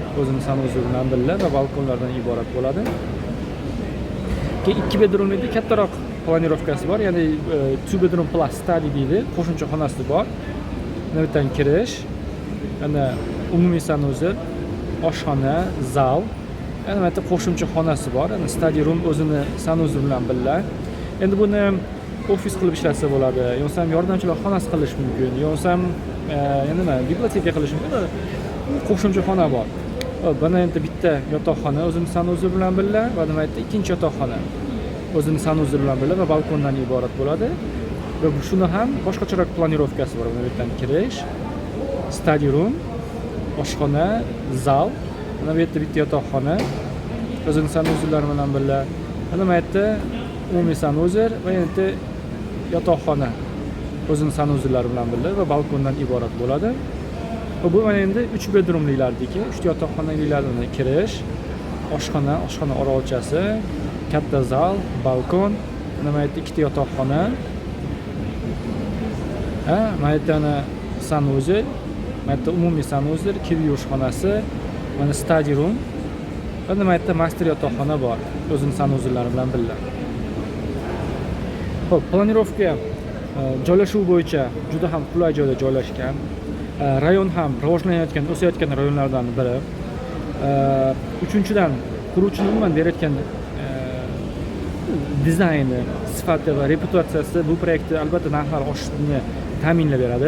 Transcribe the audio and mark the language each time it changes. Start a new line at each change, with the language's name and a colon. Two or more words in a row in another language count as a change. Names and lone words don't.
Uzbek: O'zining sanuzil bilan birga va balkonlardan iborat bo'ladi. Keyin 2 bedroomli kattaroq planirovkasi bor, ya'ni 2
English: bedroom plus study
Uzbek: deydi, qo'shimcha xonasi bor. Mana bu yerdan kirish, ana umumiy sanuzil, oshxona, zal, yana mana yerda qo'shimcha xonasi bor. Ana
English: study room
Uzbek: o'zini sanuzil bilan birga. Endi buni ofis qilib ishlasa bo'ladi, yo'qsa ham yordamchilar xonasi qilish mumkin, yo'qsa ham nima, biblioteka qilish mumkin. Qo'shimcha xona bor. Mana endi bitta yotoqxona o'zining sanuzil bilan birga va nima yerda ikkinchi yotoqxona o'zining sanuzil bilan birga va balkondan iborat bo'ladi. Va shuni ham boshqacharoq planirovkasi bor. Mana bu yerdan kirish,
English: study room,
Uzbek: oshxona, zal, mana bu yerda bitta yotoqxona o'zining sanuzillari bilan birga. Mana bu yerda umumiy sanuzil va endi yotoqxona o'zining sanuzillari bilan birga va balkondan iborat bo'ladi. Bu mana endi 3 bedroomliklardagi, 3 yotoqxonaliklardan kirish, oshxona, oshxona orolchasi, katta zal, balkon, mana yerda ikkita yotoqxona. Mana yerda sanuzil, mana yerda umumiy sanuzil, kir yuvish xonasi, mana
English: study room
Uzbek: va mana yerda master yotoqxona bor, o'zining sanuzillari bilan birga. Xo'p, planirovka joylashuv bo'yicha juda ham qulay joyda joylashgan. Rayon ham rivojlanayotgan, o'sayotgan rayonlardan biri. Uchinchidan, quruvchining umuman berayotgan dizayni, sifati va reputatsiyasi bu proyektni albatta narxlar oshishini ta'minlab beradi.